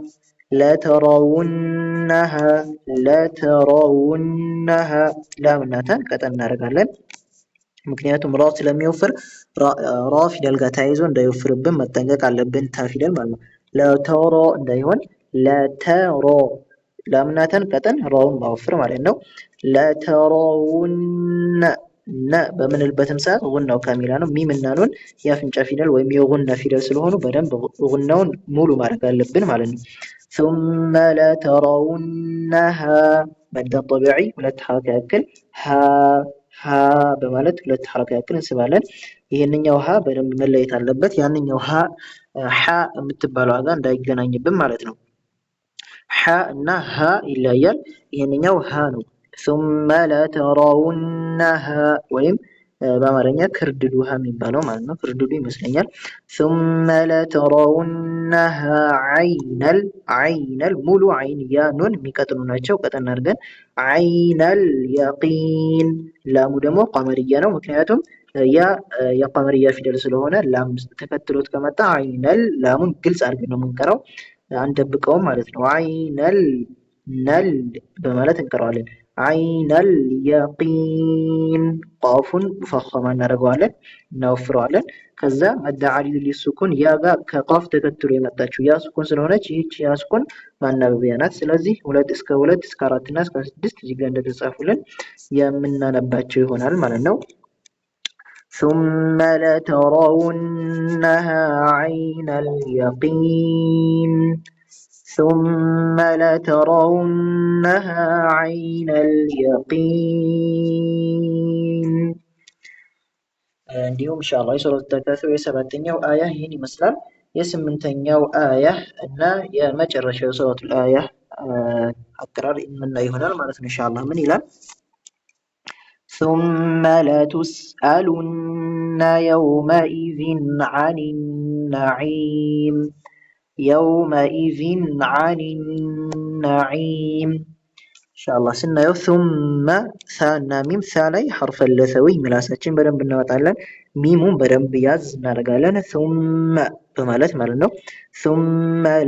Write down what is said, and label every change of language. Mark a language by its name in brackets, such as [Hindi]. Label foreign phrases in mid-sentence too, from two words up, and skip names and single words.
[Amharic] ለተራውነሃ ላምና ታን ቀጠን እናደርጋለን። ምክንያቱም ራ ስለሚወፍር ራ ፊደል ጋር ተያይዞ እንዳይወፍርብን መጠንቀቅ አለብን። ታ ፊደል ማለት ነው። ለተሮ እንዳይሆን ለተሮ ላምናተን ቀጠን ራውን ማወፍር ማለት ነው። ለተራውነ በምንልበትም ሰዓት ጉናው ካሚላ ነው። ሚም እና ኑን የአፍንጫ ፊደል ወይም የጉና ፊደል ስለሆኑ በደንብ ጉናውን ሙሉ ማድረግ አለብን ማለት ነው። [Arabic] ثم لترونها [Amharic] መድ ጠቢዒ ሁለት ሐረካ ያክል ሀ በማለት ሁለት ሐረካ ያክል እንስባለን። ይሄንኛው ሀ በደንብ መለየት አለበት። ያንኛው ሀ የምትባለው ጋር እንዳይገናኝብን ማለት ነው። ሐ እና ሀ ይለያል። ይሄንኛው ሀ ነው። [Arabic] ثم لترونها [Amharic] ወይም በአማርኛ ክርድዱ ሀ የሚባለው ማለት ነው። ክርድዱ ይመስለኛል። [Arabic] ثم لترونها [Amharic] ዓይነል ሙሉ ዓይን ያ ኑን የሚቀጥሉ ናቸው። ቀጠን አድርገን [Arabic] عين اليقين [Amharic] ላሙ ደግሞ ቀመርያ ነው። ምክንያቱም ያ የቀመርያ ፊደል ስለሆነ ላም ተከትሎት ከመጣ ዓይነል ላሙን ግልጽ አድርገን ነው የምንቀራው፣ አንደብቀውም ማለት ነው። ዓይነል ነል በማለት እንቀራዋለን። [Arabic] عين اليقين [Amharic] ቃፉን ሙፈኸማ እናደርገዋለን፣ እናወፍረዋለን። ከዛ መድ ዓሪድ ሊሱኩን ያ ጋር ከቃፍ ተከትሎ የመጣችው ያ ሱኩን ስለሆነች ይህች ያ ሱኩን ማናበቢያ ናት። ስለዚህ 2 እስከ 4 እና እስከ 6 እዚህ ጋር እንደተጻፉልን የምናነባቸው ይሆናል ማለት ነው። [Arabic] ثم لترونها عين اليقين ثم لترونها عين [Amharic] اليقين እንዲሁም ኢንሻአላህ የሱረቱ ተካሱር የሰባተኛው አያ ይህን ይመስላል። የስምንተኛው አያ እና የመጨረሻው የሱረቱል አያ አቀራር የምናይ ይሆናል ማለት ነው ኢንሻአላህ። ምን ይላል? [Arabic] ثم لتسألن يومئذ عن النعيم يومئذ عن النعيم። [Amharic] ኢንሻአላህ ስናየው ثم ሳ እና ሚም ሳ ላይ ሐርፈ ለሰዊ ምላሳችን በደንብ እናወጣለን። ሚሙን በደንብ ያዝ እናደርጋለን። ثم በማለት ማለት ነው። ثم